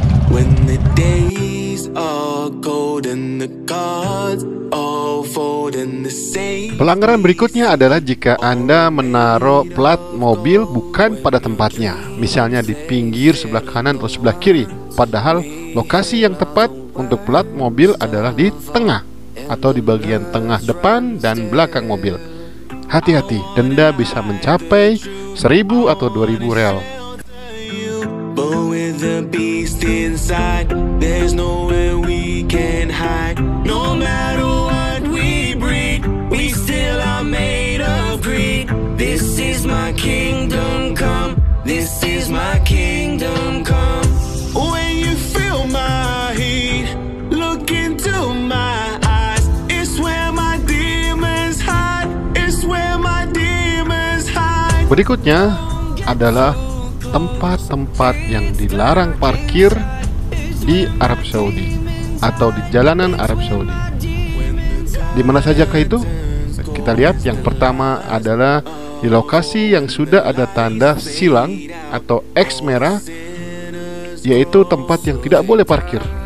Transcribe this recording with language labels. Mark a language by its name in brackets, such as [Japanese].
[English] When the days are cold and the cards all fold in the same. [Indonesian] Pelanggaran berikutnya adalah jika Anda menaruh plat mobil bukan pada tempatnya, misalnya di pinggir sebelah kanan atau sebelah kiri, padahal lokasi yang tepat untuk plat mobil adalah di tengah atau di bagian tengah depan dan belakang mobil. Hati-hati, denda bisa mencapai 1.000 atau 2.000 real. [English] The beast inside, there's nowhere we can hide. No matter what we breed, we still are made of greed. This is my kingdom come, this is my kingdom come. When you feel my heat, look into my eyes. It's where my demons hide, it's where my demons hide. [Indonesian] Berikutnya adalah tempat-tempat yang dilarang parkir di Arab Saudi atau di jalanan Arab Saudi. Di mana sajakah itu? kita lihat. Yang pertama adalah di lokasi yang sudah ada tanda silang atau X merah, yaitu tempat yang tidak boleh parkir.